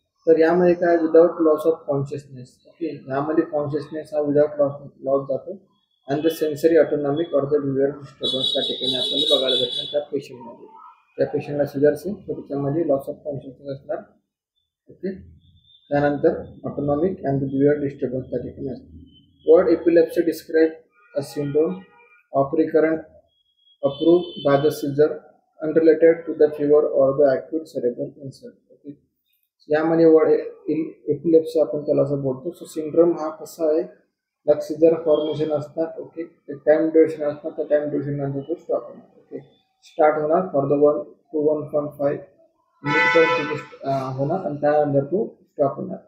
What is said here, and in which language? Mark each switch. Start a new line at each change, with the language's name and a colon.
Marathi: तर यामध्ये काय without loss of consciousness. Okay. यामध्ये कॉन्शियसनेस हा विदाउट लॉस जातो आणि द सेन्सरी ऑटोनॉमिक और द बिहेवियर डिस्टर्बन्स त्या ठिकाणी आपल्याला बघायला भेटणार त्या पेशंटमध्ये. त्या पेशंटला सिझर्स आहे तर त्याच्यामध्ये लॉस ऑफ कॉन्शियसनेस असणार. ओके. त्यानंतर autonomic and the behaviour disturbance त्या ठिकाणी असते.
English: Word epilepsy describe a syndrome of recurrent approved by the seizure unrelated to the fever or the acute cerebral insult. Okay.
Marathi: यामध्ये वर्ड एपिलेप्सी आपण त्याला असं बोलतो. सो सिंड्रोम हा कसा आहे लाईक सीजर फॉर्मेशन असतात. ओके. टाइम ड्युरेशन असतात त्या टाइम ड्युरेशन नंतर तो स्टॉप होणार. ओके. स्टार्ट होणार फॉर द 1 to 1.5 मिनिट होणार आणि त्यानंतर तो स्टॉप होणार.